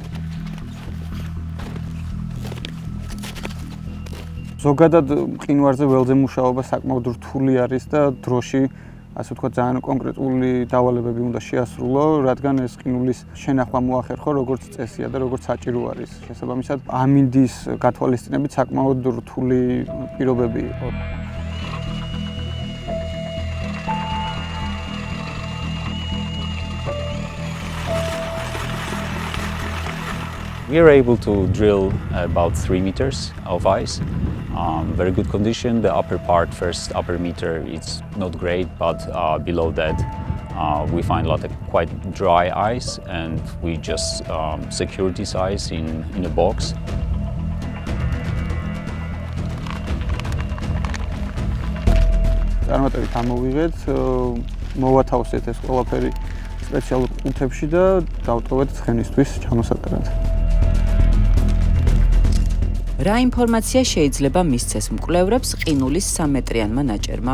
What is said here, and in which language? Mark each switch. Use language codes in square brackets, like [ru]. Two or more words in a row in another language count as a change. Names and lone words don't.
[ka] ზოგადად მყინვარზე ველზე მუშაობა საკმაოდ რთული არის და დროში ასე ვთქვათ, ძალიან კონკრეტული დავალებები უნდა შეასრულო, რადგან ეს ყინულის შენახვა მოახერხო, როგორც წესია და როგორც საჭირო არის. შესაბამისად, ამინდის გათვალისწინებით საკმაოდ რთული პირობები იყო. [en] We are able to drill about 3 meters of ice. Very good condition. The upper part, first upper meter, it's not great, but below that we find a lot of quite dry ice, and we just secure this ice in a box. [ka] წარმატებით ამოვიღეთ, მოვათავსეთ ეს ყველაფერი სპეციალურ კუნთებში და დავტოვეთ ცხენისთვის ჩამოსატარად. რა ინფორმაცია შეიძლება მისცეს მკვლევრებს ყინულის 3 მეტრიანმა ნაჭერმა?